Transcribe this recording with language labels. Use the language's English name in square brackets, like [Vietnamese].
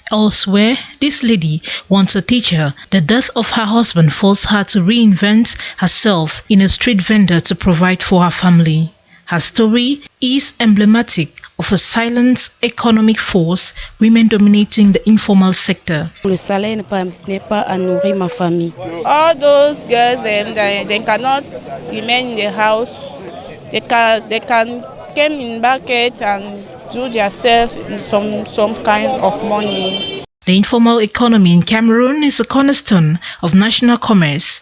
[English] Elsewhere, this lady, once a teacher, the death of her husband forced her to reinvent herself in a street vendor to provide for her family. Her story is emblematic of a silent economic force, women dominating the informal sector. [French] Le salaire ne permet pas à nourrir ma famille. [English] All those girls, they cannot remain in the house. They can come in market and do themselves some kind of money. The informal economy in Cameroon is a cornerstone of national commerce.